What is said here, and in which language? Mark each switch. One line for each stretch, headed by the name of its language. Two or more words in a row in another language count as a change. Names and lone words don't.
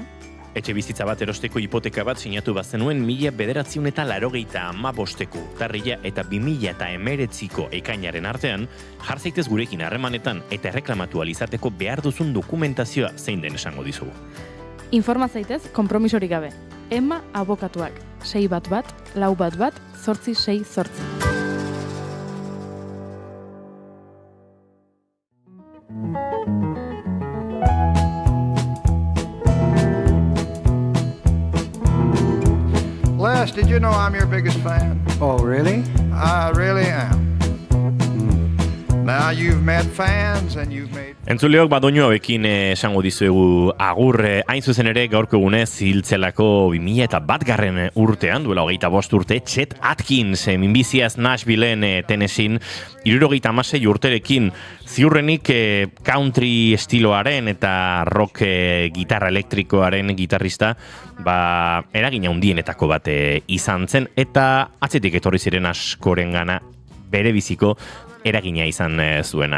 Basque: Etxe bizitza bat erosteko hipoteka bat sinatu bazenuen 1995ko urtarrila eta 2019ko ekainaren artean, jar zaitez gurekin harremanetan eta erreklamatu alizateko behar duzun dokumentazioa zein den esango dizugu. Informa zaitez konpromisorik gabe. Emma abokatuak. 611-411-868.
English: Les, did you know I'm your biggest fan? Oh, really? I really am. Now you've met fans and you've made...
Basque: Entzuleok badoinu hauekin esango dizuegu agur hain zuzen ere gaurko egunez ziltzelako 2001 urtean, duela 25 urte, Chet Atkins minbiziaz Nashvilleen Tennesseen 76 urterekin ziurrenik country estiloaren eta rock gitarra elektrikoaren gitarrista eragina handienetako bat izan zen eta atzetik etorri ziren askorengana bere biziko eragina izan zuena.